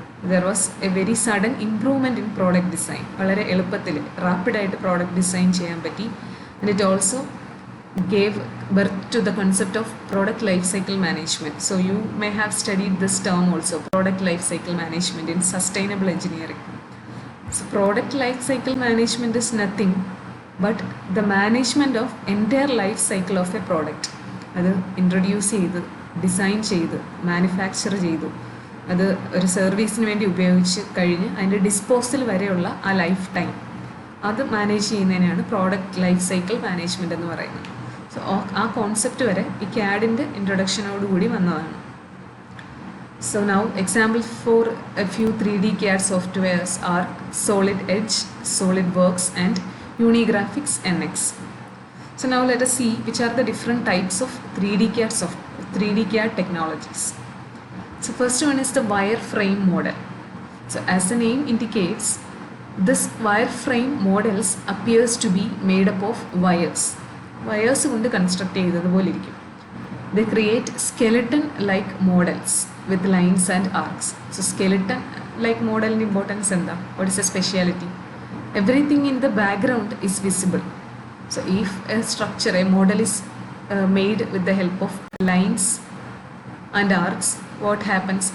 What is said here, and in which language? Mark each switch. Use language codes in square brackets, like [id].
[en] There was a very sudden improvement in product design. [ml] വളരെ എളുപ്പത്തിൽ റാപ്പിഡായിട്ട് product design ചെയ്യാൻ പറ്റി. [en] And it also gave birth to the concept of product life cycle management. So you may have studied this term also, product life cycle management in sustainable engineering. So product life cycle management is nothing but the management of entire life cycle of a product. [ml] അത് introduce ചെയ്ത്, design ചെയ്ത്, manufacture ചെയ്തു, അത് ഒരു സർവീസിന് വേണ്ടി ഉപയോഗിച്ച് കഴിഞ്ഞ് അതിൻ്റെ ഡിസ്പോസൽ വരെയുള്ള ആ ലൈഫ് ടൈം അത് മാനേജ് ചെയ്യുന്നതിനാണ് പ്രോഡക്റ്റ് ലൈഫ് സൈക്കിൾ മാനേജ്മെൻറ്റ് എന്ന് പറയുന്നത്. സോ ആ കോൺസെപ്റ്റ് വരെ ഈ CAD-ൻ്റെ ഇൻട്രൊഡക്ഷനോടുകൂടി വന്നതാണ്. [en] So now examples for a few 3D CAD softwares are Solid Edge, SolidWorks and Unigraphics NX. So now let us see which are the different types of 3D CAD technologies. So first one is the wireframe model. So as the name indicates, this wireframe models appears to be made up of wires. [ml] Wires കൊണ്ട് construct ചെയ്തതുപോലെ ഇരിക്കും. [en] They create skeleton-like models with lines and arcs. So skeleton-like model importance [ml] എന്താ? [en] What is the speciality? Everything in the background is visible. So if a structure, a model is made with the help of lines and arcs, what happens?